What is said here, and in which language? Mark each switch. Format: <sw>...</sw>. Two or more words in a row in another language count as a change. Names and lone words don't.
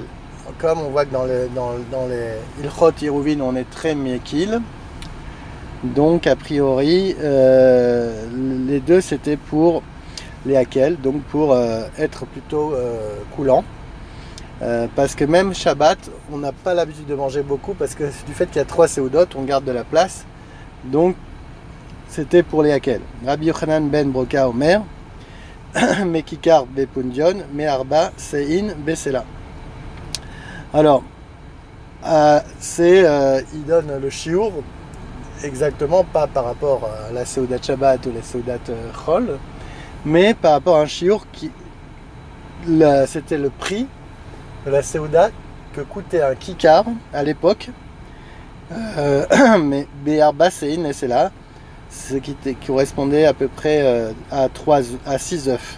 <fr>Comme on voit que dans les</fr> <he>הלכות עירובין,</he> <fr>on est très mekil, donc a priori, les deux c'était pour les hakel, donc pour être plutôt coulant. Parce que même Shabbat, on n'a pas l'habitude de manger beaucoup, parce que du fait qu'il y a 3 seudot, on garde de la place. Donc c'était pour les hakel.</fr> <he>רבי יוחנן בן ברוקה אומר, מכיכר בפונדיון, מארבע סאין בסלע.</he> <fr>Alors, il donne le shiur exactement pas par rapport à la</fr> <he>סעודת שבת</he> <fr>ou la</fr> <he>סעודת חול,</he> <fr>mais par rapport à un shiur c'était le prix de la seudat que coûtait un kikar à l'époque, mais</fr> <he>בארבע סאין</he> <fr>et c'est là, ce qui correspondait à peu près à 6 œufs.</fr>